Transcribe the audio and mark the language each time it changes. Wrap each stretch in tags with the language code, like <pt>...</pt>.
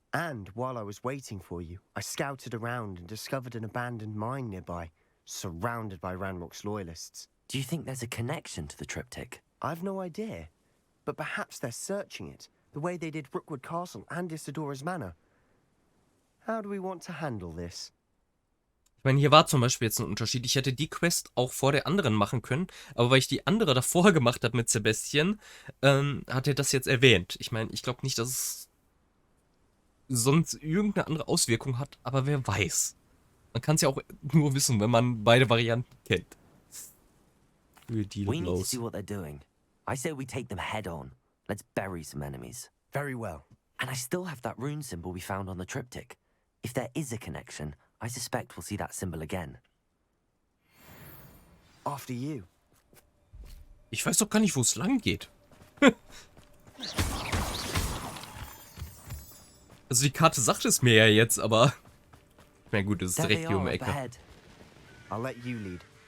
<en>And while I was waiting for you, I scouted around and discovered an abandoned mine nearby, surrounded by Ranrock's loyalists. Do you think there's a connection to the triptych? I've no idea, but perhaps they're searching it, the way they did Rookwood Castle and Isidora's Manor. How do we want to handle this?</en> <de>Ich meine, hier war zum Beispiel jetzt ein Unterschied. Ich hätte die Quest auch vor der anderen machen können, aber weil ich die andere davor gemacht habe mit Sebastian, hat er das jetzt erwähnt. Ich meine, ich glaube nicht, dass es sonst irgendeine andere Auswirkung hat, aber wer weiß. Man kann es ja auch nur wissen, wenn man beide Varianten kennt.</de> <en>We need to see what they're doing. I say we take them head on. Let's bury some enemies. Very well. And I still have that rune symbol we found on the triptych. If there is a connection, I suspect we'll see that symbol again. After you.</en> <de>Ich weiß doch gar nicht, wo es lang geht. Also die Karte sagt es mir ja jetzt, aber... Na gut, es ist direkt hier um die Ecke.</de> <en>I'll let you lead.</en>